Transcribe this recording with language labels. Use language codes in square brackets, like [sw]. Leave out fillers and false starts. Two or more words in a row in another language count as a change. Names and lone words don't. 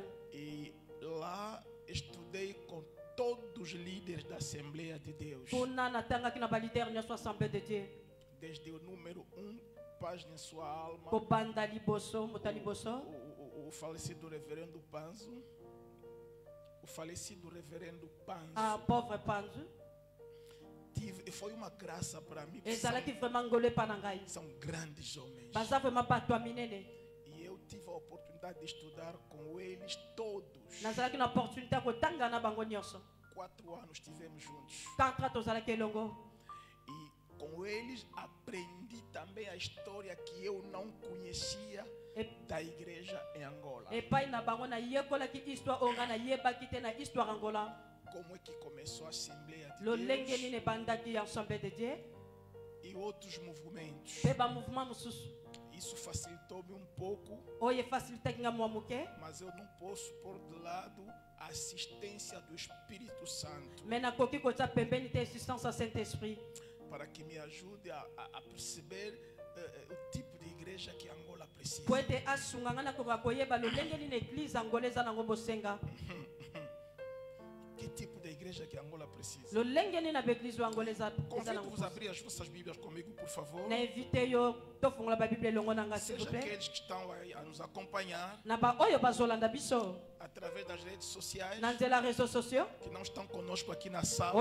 [pt] E lá estudei com todos os líderes da Assembleia de Deus. [ln] Puna natangaki na balidere nyonso Assemblée de Dieu. [pt] Desde o número 1, paz em sua alma, [ln] Kobanda liboso, mota liboso. [pt] o falecido reverendo Panzo. O falecido reverendo Panzo. [fr] Ah, pauvre Panzu. [pt] Foi uma graça para mim. [ln] Ezalaki vraiment ngolo epa na ngai. [pt] São grandes homens. [ln] Baza vraiment bato ya minene. [pt] E eu tive a oportunidade de estudar com eles todos. [ln] Nazalaki na opportunité ya kotanga na bango nyonso. [pt] 4 anos estivemos juntos. [ln] 4 ans tozalaki elongo. [pt] E com eles aprendi também a história que eu não conhecia da igreja em Angola. [ln] Epai na bango na yekolaki histoire oyo ngai nayebaki te na histoire Angola. [pt] Como é que começou a Assembleia de Lolenge Deus [ln] nini ebandaki ya Assemblée de Dieu. [pt] e outros movimentos. [ln] Pe ba mouvement mosusu. [pt] Isso facilitou-me um pouco, [ln] Oyo efacilitaki nga mwa muke. [pt] mas eu não posso pôr de lado a assistência do Espírito Santo [ln] Mais nakoki kotia pembeni te assistance ya Saint-Esprit. [pt] para que me ajude a perceber o tipo de igreja que Angola precisa. [ln] Po ete asunga nga nakoka koyeba lolenge nini église Angola eza nango bosenga. [pt] Que tipo de igreja que Angola precisa? Convido-vos a abrir as vossas Bíblias comigo, por favor. Seja aqueles que estão a nos acompanhar através das redes sociais, que não estão conosco aqui na sala.